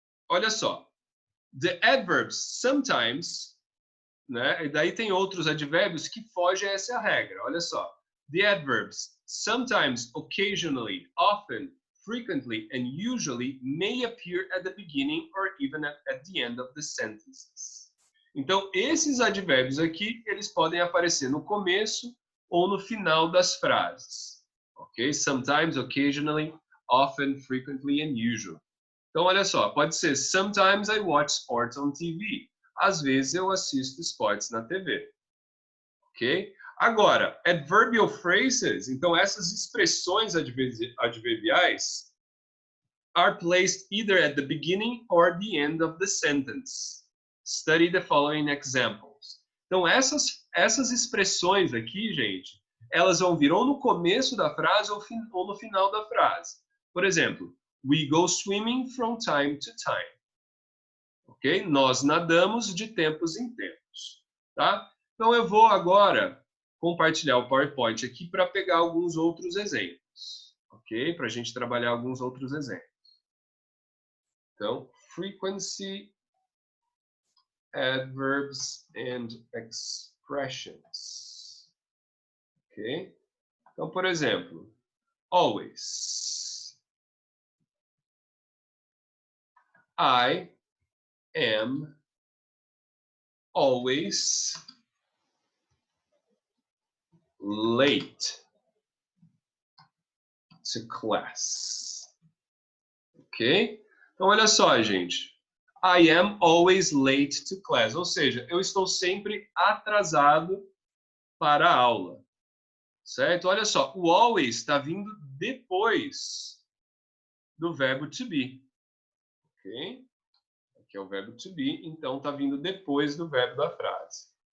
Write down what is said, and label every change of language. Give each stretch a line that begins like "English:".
Portuguese: Olha só.
English: The adverbs sometimes,
Portuguese: né? E daí tem outros advérbios que fogem a essa regra. Olha só.
English: The adverbs sometimes, occasionally, often, frequently, and usually may appear at the beginning or even at the end of the sentences.
Portuguese: Então, esses advérbios aqui, eles podem aparecer no começo ou no final das frases. Ok?
English: Sometimes, occasionally, often, frequently, and usually.
Portuguese: Então, olha só, pode ser
English: sometimes I watch sports on TV.
Portuguese: Às vezes eu assisto esportes na TV. Ok?
English: Agora, adverbial phrases,
Portuguese: então essas expressões adverbiais
English: are placed either at the beginning or the end of the sentence. Study the following examples.
Portuguese: Então, essas expressões aqui, gente, elas vão vir ou no começo da frase ou no final da frase. Por exemplo,
English: we go swimming from time to time. Ok?
Portuguese: Nós nadamos de tempos em tempos. Tá? Então, eu vou agora compartilhar o PowerPoint aqui para pegar alguns outros exemplos. Ok? Para a gente trabalhar alguns outros exemplos.
English: Então, frequency, adverbs and expressions. Ok?
Portuguese: Então, por exemplo, always.
English: I am always late to class. Ok?
Portuguese: Então, olha só, gente.
English: I am always late to class.
Portuguese: Ou seja, eu estou sempre atrasado para a aula. Certo? Olha só, o always está vindo depois do verbo to be. Ok? Aqui é o verbo to be, então está vindo depois do verbo da frase.